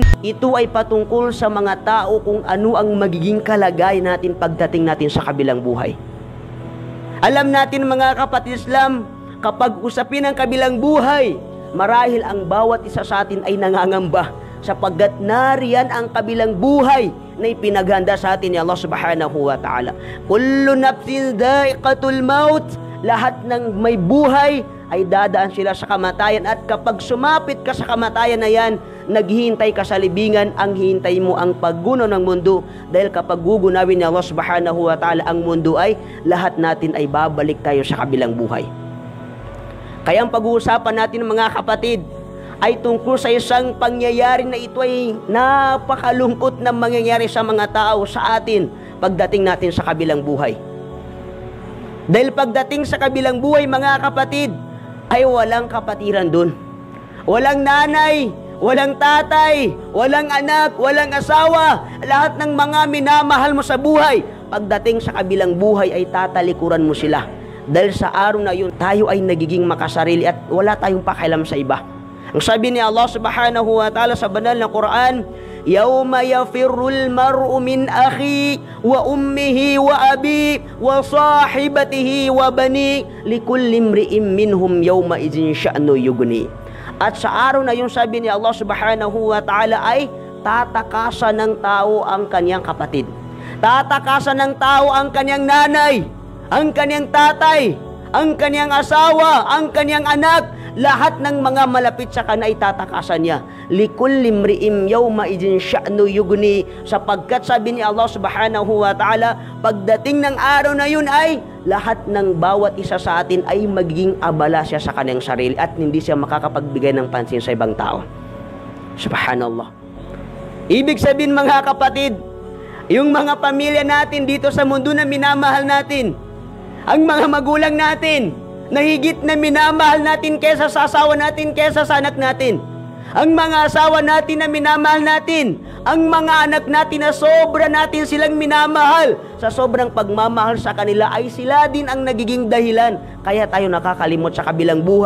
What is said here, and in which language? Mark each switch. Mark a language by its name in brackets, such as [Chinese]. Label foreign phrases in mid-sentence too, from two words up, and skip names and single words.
[Filipino] Ito ay patungkol sa mga tao kung ano ang magiging kalagayan natin pagdating natin sa kabilang buhay. Alam natin mga kapatid Islam, kapag usapin ang kabilang buhay, marahil ang bawat isa sa atin ay nangangamba sapagkat nariyan ang kabilang buhay na ipinaghanda sa atin ni Allah [Arabic] سبحانه وتعالى. كل نفس ذائقة الموت. [Filipino] Lahat ng may buhay ay dadaan sila sa kamatayan, at kapag sumapit ka sa kamatayan na yan, naghihintay ka sa libingan. Ang hihintay mo ang paggunaw ng mundo, dahil kapag gugunawin ni Allah [Arabic] سبحانه وتعالى [Filipino] ang mundo ay lahat natin ay babalik tayo sa kabilang buhay. Kaya ang pag-uusapan natin mga kapatid ay tungkol sa isang pangyayari na ito ay napakalungkot na mangyayari sa mga tao sa atin pagdating natin sa kabilang buhay. Dahil pagdating sa kabilang buhay mga kapatid, ay walang kapatiran dun. Walang nanay, walang tatay, walang anak, walang asawa. Lahat ng mga minamahal mo sa buhay, pagdating sa kabilang buhay ay tatalikuran mo sila. Dahil sa araw na yun, tayo ay nagiging makasarili at wala tayong pakialam sa iba. Ang sabi ni Allah [Arabic] سبحانه وتعالى [Filipino] sa banal na Quran, [Arabic] يوم يفر المرء من أخي وأمه وأبي وصاحبته وبني لكل امرئ منهم يوم إذن شأن يغني. [Filipino] At sa araw na yun, sabi ni Allah [Arabic] سبحانه وتعالى, [Filipino] ay tatakasan ng tao ang kanyang kapatid. Tatakasan ng tao ang kanyang nanay, ang kanyang tatay, ang kanyang asawa, ang kanyang anak. Lahat ng mga malapit sa kanya ay tatakasan niya. [Arabic] لكل امرئ يوم إذن شأن يغني, [Filipino] sapagkat sabi ni Allah [Arabic] سبحانه وتعالى, [Filipino] pagdating ng araw na yun ay lahat ng bawat isa sa atin ay magiging abala siya sa kanyang sarili at hindi siya makakapagbigay ng pansin sa ibang tao. Subhanallah. Ibig sabihin mga kapatid, yung mga pamilya natin dito sa mundo na minamahal natin, ang mga magulang natin na higit na minamahal natin kesa sa asawa natin, kesa sa anak natin, ang mga asawa natin na minamahal natin, ang mga anak natin na sobra natin silang minamahal, sa sobrang pagmamahal sa kanila ay sila din ang nagiging dahilan kaya tayo nakakalimot sa kabilang buhay.